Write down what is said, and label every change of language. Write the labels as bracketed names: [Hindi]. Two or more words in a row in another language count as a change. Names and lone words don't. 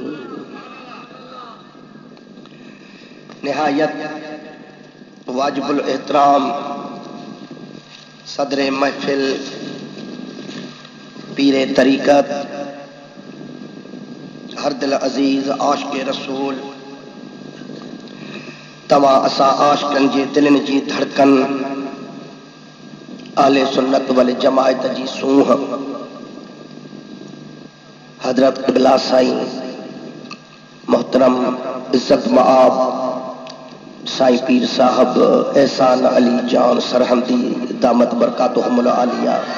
[Sindhi] نہایت واجب الاحترام صدر محفل پیر طریقت ہر دل عزیز عاشق رسول تما اسا عاشقن جی دلن جی دھڑکن اہل سنت والجماعت جی سوہ حضرت قبلہ سائیں محترم عزت مآب سائیں پیر صاحب احسان علی جان سرہندی دامت برکاتہم العالیہ